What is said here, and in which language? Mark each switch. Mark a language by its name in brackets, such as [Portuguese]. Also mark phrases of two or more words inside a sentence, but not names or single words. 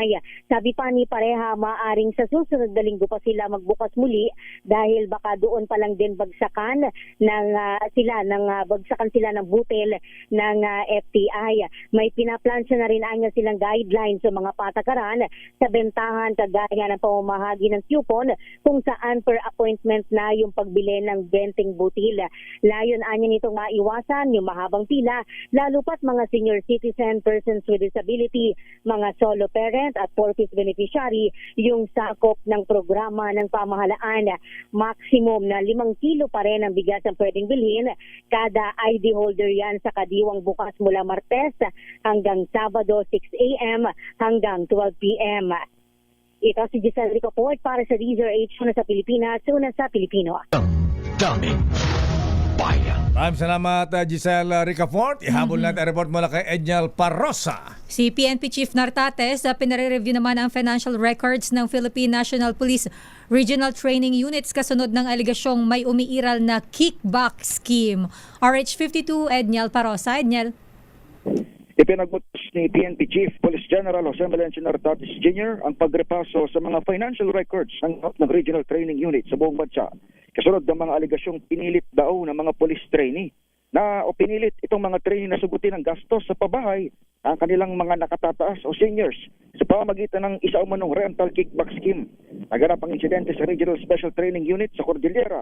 [Filipino] Sabi pa ni Pareha, maaring sa susunod na linggo pa sila magbukas muli dahil baka doon pa lang din bagsakan sila ng butil ng FTI. May pinaplansya na rin anya silang guidelines sa mga patakaran sa bentahan kagaya ng pamamahagi ng coupon kung saan [English] per appointment [Filipino] na yung pagbili ng benting butil. Layon anya nitong maiwasan yung mahabang pila, lalo pat mga [English] senior citizen, persons with disability, [Filipino] mga [English] solo parent [Filipino] at [English] four-piece beneficiary [Filipino] yung sakop ng programa ng pamahalaan. Maximum na 5 kilo pa rin ang bigas ang pwedeng bilhin. Kada [English] ID holder [Filipino] yan sa kadiwang bukas mula Martes hanggang Sabado 6 a.m. hanggang 12 p.m. Ito si Giselle Ricafort para sa Reader H na sa Pilipinas, una sa Pilipino. Daming bayan. Maraming salamat, Giselle Ricafort. Ihabol natin ang report mula kay Edniel Parrosa. Si PNP Chief Nartates, pinare-review naman ang [English] financial records [Filipino] ng Philippine National Police Regional Training Units kasunod ng aligasyong may umiiral na [English] kickback scheme. [Filipino] RH52, Edniel Parrosa. Edniel. Ipinagbutos ni PNP Chief Police General Jose Melencio Nartates Jr. ang pagrepaso sa mga [English] financial records [Filipino] ng Regional Training Unit sa buong bansa. Kasunod ng mga aligasyong pinilit daw ng mga [English] police trainee [Filipino] o pinilit itong mga trainee na sugutin ang gastos sa pabahay ang kanilang mga nakatataas o seniors sa pamamagitan ng isa umanong [English] rental kickback scheme. [Filipino] Naganap ang insidente sa Regional Special Training Unit sa Cordillera.